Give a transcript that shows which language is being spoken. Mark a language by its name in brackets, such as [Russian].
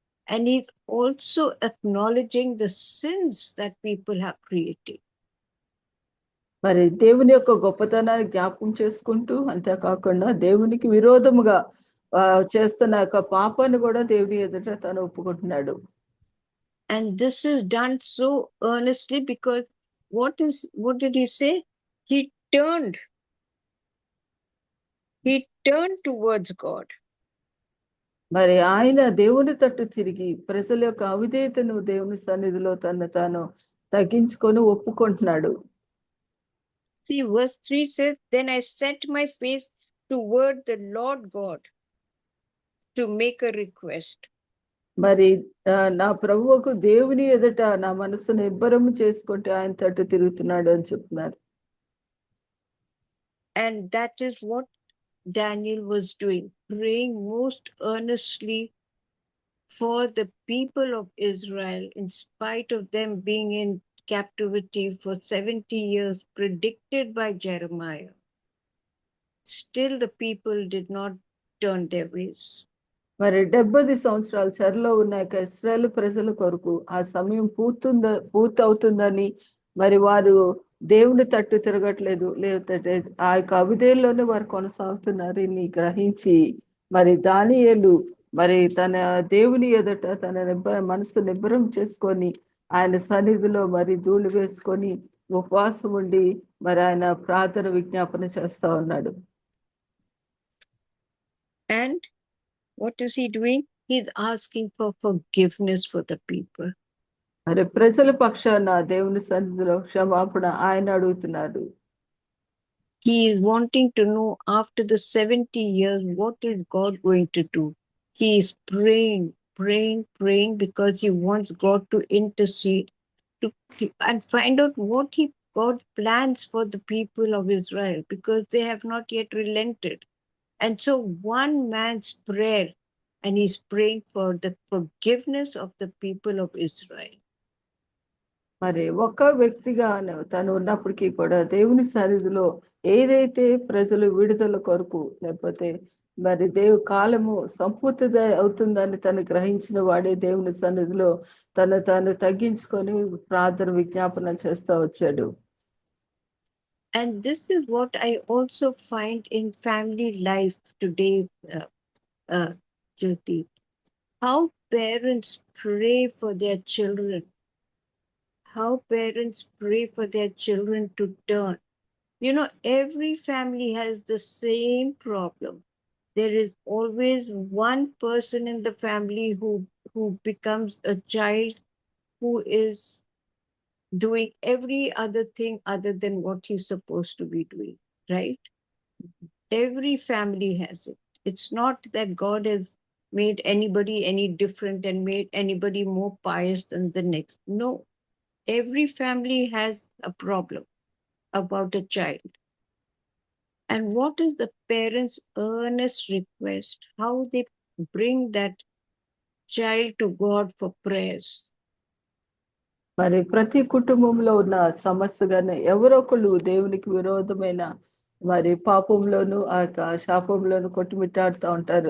[English] And he's also acknowledging the sins that people have created. [Telugu] మరి దేవుని యొక్క గొప్పతనాన్ని జ్ఞాపకం చేసుకుంటూ, అంతేకాకుండా దేవునికి విరోధముగా చేస్తున్న యొక్క పాపాన్ని కూడా దేవుని ఎదుట తను ఒప్పుకుంటున్నాడు. [English] And this is done so earnestly because what did he say? He turned towards God. [Telugu] మరి ఆయన దేవుని తట్టు తిరిగి ప్రజల యొక్క అవిధేయతను దేవుని సన్నిధిలో తను తాను తగ్గించుకొని ఒప్పుకుంటున్నాడు. [English] See, verse 3 says, Then I set my face toward the Lord God to make a request. [Telugu] మరి నా ప్రభువుకు దేవుని ఎదుట నా మనసును ఇబ్బరము చేసుకుంటే ఆయన తట్టు తిరుగుతున్నాడు అని చెప్తున్నారు. [English] And that is what Daniel was doing, praying most earnestly for the people of Israel, in spite of them being in captivity for 70 years, predicted by Jeremiah. Still, the people did not turn their ways. [Telugu] మరి 70 సంవత్సరాలు చెరలో ఉన్న ఇశ్రాయేలు ప్రజల కొరకు ఆ సమయం పూర్తవుతుందని మరి వారు దేవుని తట్టు తిరగట్లేదు, లేదంటే ఆ యొక్క అవిధేయుల్లోనే వారు కొనసాగుతున్నారు గ్రహించి మరి దానియేలు మరి తన దేవుని ఎదుట తన మనసు నిబ్బరం చేసుకొని ఆయన సన్నిధిలో మరి ధూళి వేసుకొని ఉపవాసం ఉండి మరి ఆయన ప్రార్థన విజ్ఞాపన చేస్తా ఉన్నాడు. [English] And what is he doing? He's asking for forgiveness for the people. [Telugu] మరి ప్రజల పక్షాన దేవుని సన్నిధిలో క్షమాపణ ఆయన అడుగుతున్నారు. [English] He is wanting to know after the 70 years, what is God going to do? He is praying because he wants God to intercede and find out what God plans for the people of Israel, because they have not yet relented. And so one man's prayer, and he's praying for the forgiveness of the people of Israel. [Telugu] మరి ఒక వ్యక్తిగా తను ఉన్నప్పటికీ కూడా దేవుని సన్నిధిలో ఏదైతే ప్రజలు విడుదల కొరకు లేకపోతే మరి కాలము సంపూర్తి అవుతుందని తను గ్రహించిన వాడే దేవుని సన్నిధిలో తాను తగ్గించుకొని ప్రార్థన విజ్ఞాపన చేస్తూ వచ్చాడు. [English] And this is what I also find in family life today, Jyoti. How parents pray for their children. How parents pray for their children to turn. You know, every family has the same problem. There is always one person in the family who becomes a child who is doing every other thing other than what he's supposed to be doing, right? Every family has it. It's not that God has made anybody any different and made anybody more pious than the next. No, every family has a problem about a child. And what is the parents' earnest request? How they bring that child to God for prayers. [Telugu] మరి ప్రతి కుటుంబంలో ఉన్న సమస్యగానే ఎవరో ఒకళ్ళు దేవునికి విరోధమైన మరి పాపంలోను ఆ శాపంలోను కొట్టుమిట్టాడుతూ ఉంటారు.